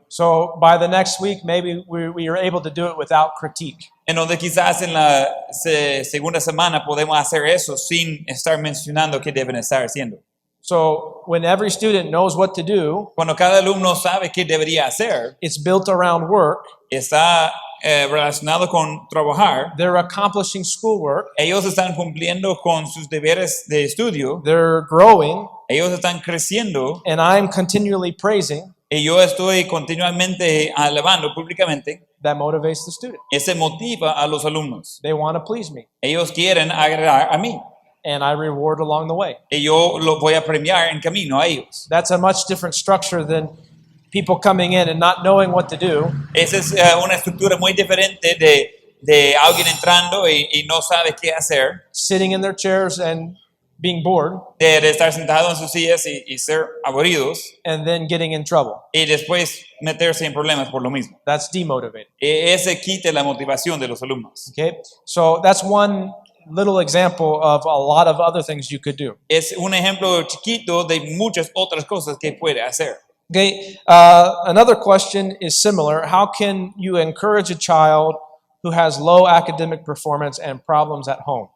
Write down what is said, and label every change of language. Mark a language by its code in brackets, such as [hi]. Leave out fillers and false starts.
[en] So by the next week, maybe we are able to do it without critique. [es] Entonces quizás en la segunda semana podemos hacer eso sin estar mencionando qué deben estar haciendo. [en] So when every student knows what to do, [es] Cuando cada alumno sabe qué debería hacer, [en] it's built around work. [es] está relacionado con trabajar, [en] They're accomplishing schoolwork. [es] ellos están cumpliendo con sus deberes de estudio, [en] They're growing, [es] ellos están creciendo [en] and I'm continually praising. [es] y yo estoy continuamente alabando públicamente. [en] That motivates the student. [es] Ese motiva a los alumnos. [en] They want to please me, [es] Ellos quieren agradar a mí [en] and I reward along the way. [es] y yo los voy a premiar en camino a ellos. [en] That's a much different structure than people coming in and not knowing what to do. [es] Esa es una estructura muy diferente de alguien entrando y no sabe qué hacer, [en] Sitting in their chairs and being bored, [es] de estar sentado en sus sillas y ser aburridos [en] and then getting in trouble. [es] y después meterse en problemas por lo mismo. [en] That's demotivating. [es] Ese quita la motivación de los alumnos. [en] Okay, so that's one little example of a lot of other things you could do. [es] Es un ejemplo chiquito de muchas otras cosas que puede hacer. [en] Okay, another question is similar. How can you encourage a child who has low academic performance and problems at home?